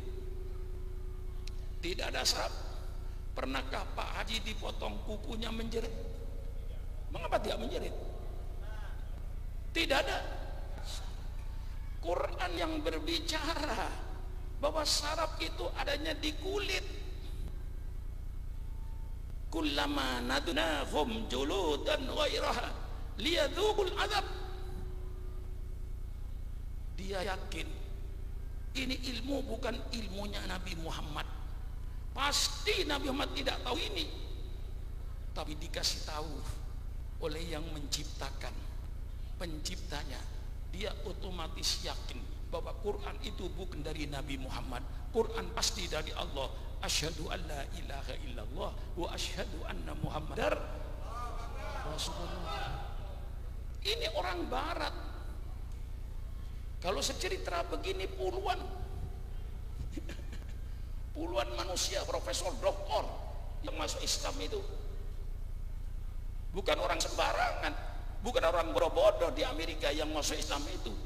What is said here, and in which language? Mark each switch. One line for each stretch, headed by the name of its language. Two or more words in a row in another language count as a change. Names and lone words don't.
Indonesian: Tidak ada saraf. Pernahkah Pak Haji dipotong kukunya menjerit? Mengapa tidak menjerit? Tidak ada. Quran yang berbicara bahwa saraf itu adanya di kulit.
Arabic: كلما نضناهم جلودا غيرها ليذوقوا العذاب.
Indonesian: Dia yakin ini ilmu bukan ilmunya Nabi Muhammad. Pasti Nabi Muhammad tidak tahu ini, tapi dikasih tahu oleh yang menciptakan, penciptanya. Dia otomatis yakin bahwa Quran itu bukan dari Nabi Muhammad. Quran pasti dari Allah.
Arabic: أشهد أن لا إله إلا الله وأشهد أن محمدا رسول الله.
Indonesian: Ini orang barat. Kalau secerita begini puluhan manusia, profesor, doktor yang masuk Islam itu bukan orang sembarangan, bukan orang bodoh di Amerika yang masuk Islam itu.